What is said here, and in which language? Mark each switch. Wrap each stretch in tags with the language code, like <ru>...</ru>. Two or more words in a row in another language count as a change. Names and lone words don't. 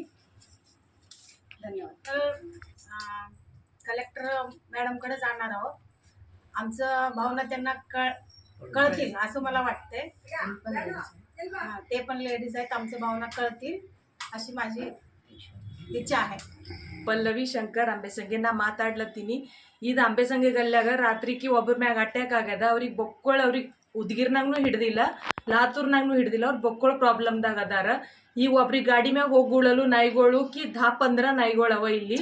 <mr>धन्यवाद. तर कलेक्टर मॅडमकडे जाणार आहोत. आमचं भावना त्यांना कळतील असं मला वाटतंय. ते पण लेडीज आहेत, आमचं भावना कळतील अशी माझी इच्छा आहे.</mr> <kn>ಪಲ್ಲವಿ ಶಂಕರ್ ಅಂಬೆಸಂಗೆ ನಾ ಮಾತಾಡ್ಲತ್ತೀನಿ. ಇದು ಅಂಬೆಸಂಗೆ ಗಲ್ಯಾಗ ರಾತ್ರಿಗೆ ಒಬ್ಬರ ಮ್ಯಾಗ ಅಟ್ಯಾಕ್ ಆಗ್ಯದ. ಅವ್ರಿಗೆ ಬೊಕ್ಕೊಳ ಅವ್ರಿಗೆ ಉದ್ಗಿರ್ನಾಗೂ ಹಿಡ್ದಿಲ್ಲ, ಲಾತೂರ್ನಾಗೂ ಹಿಡ್ದಿಲ್ಲ. ಅವ್ರು ಬೊಕ್ಕೊಳ ಪ್ರಾಬ್ಲಮ್ದಾಗ ಅದಾರ. ಈಗ ಒಬ್ರಿಗೆ ಗಾಡಿ ಮ್ಯಾಗ ಹೋಗುಳಲು ನಾಯಿಗಳು ಕಿ 10-15 ನಾಯಿಗಳು ಅವ ಇಲ್ಲಿ.</kn>